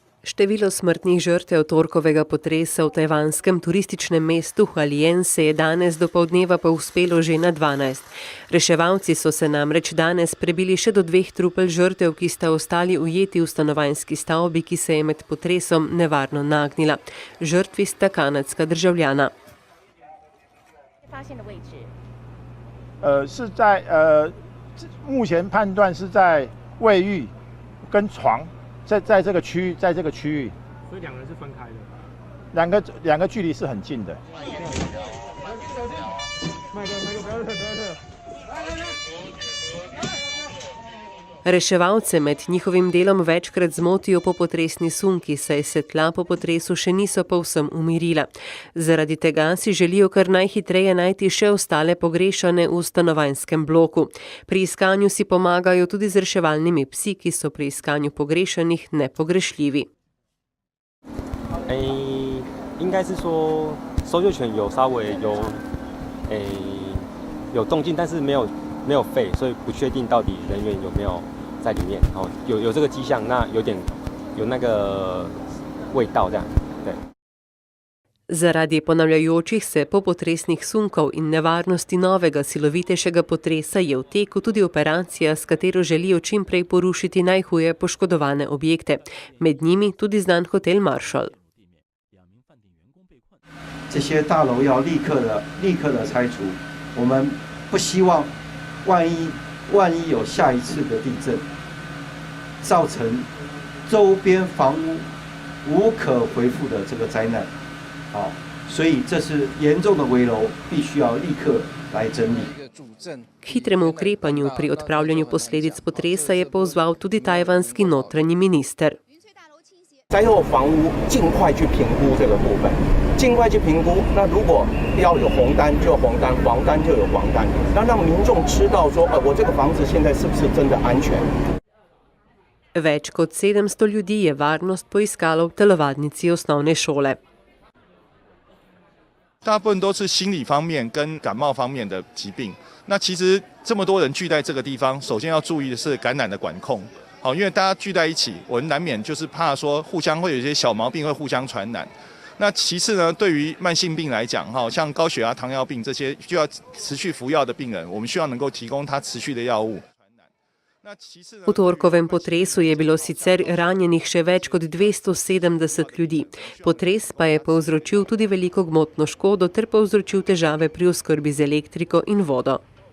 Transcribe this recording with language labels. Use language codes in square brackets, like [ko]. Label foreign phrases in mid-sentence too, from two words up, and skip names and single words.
[sl] Število smrtnih žrtev torkovega potresa v tajvanskem turističnem mestu Hualien se je danes dopoldneva povzpelo že na 12. Reševalci so se namreč danes prebili še do 2 trupel žrtev, ki sta ostali ujeti v stanovanjski stavbi, ki se je med potresom nevarno nagnila. Žrtvi sta kanadska državljana. [zh] 在这个区域，所以2个人是分开的。两个距离是很近的。 [sl] Reševalce med njihovim delom večkrat zmotijo popotresni sunki, saj se tla po potresu še niso povsem umirila. Zaradi tega si želijo kar najhitreje najti še ostale pogrešane v stanovanjskem bloku. Pri iskanju si pomagajo tudi z reševalnimi psi, ki so pri iskanju pogrešanih nepogrešljivi. [zh] 应该是说搜救犬有稍微有动静，但是没有吠，所以不确定到底人员有没有在里面。有这个迹象，那有那个味道这样，对。 [sl] Zaradi ponavljajočih se popotresnih sunkov in nevarnosti novega silovitejšega potresa je v teku tudi operacija, s katero želijo čim prej porušiti najhuje poškodovane objekte. Med njimi tudi znan hotel Marshall. [zh] 这些大楼要立刻的拆除，我们不希望万一有下一次的地震，造成周边房屋无可恢复的这个灾难，所以这是严重的危楼，必须要立刻来整理。 [sl] Hitremu ukrepanju pri odpravljanju posledic potresa je pozval tudi tajvanski notranji minister. [zh] 灾后房屋尽快去评估这个部分，尽快去评估。那如果要有红单就有红单，黄单就有黄单，那让民众知道说，我这个房子现在是不是真的安全？ [sl] Več kot 700 ljudi je varnost poiskalo v telovadnici osnovne šole. [zh] 大部分都是心理方面跟感冒方面的疾病。那其实这么多人聚在这个地方，首先要注意的是感染的管控。好，因为大家聚在一起，我们难免就是怕说互相会有一些小毛病会互相传染。那其次呢，对于慢性病来讲，像高血压、糖尿病这些需要持续服药的病人，我们需要能够提供他持续的药物。 [sl] V torkovem potresu je bilo sicer ranjenih še več kot 270 ljudi. Potres pa je povzročil tudi veliko gmotno škodo ter povzročil težave pri oskrbi z elektriko in vodo.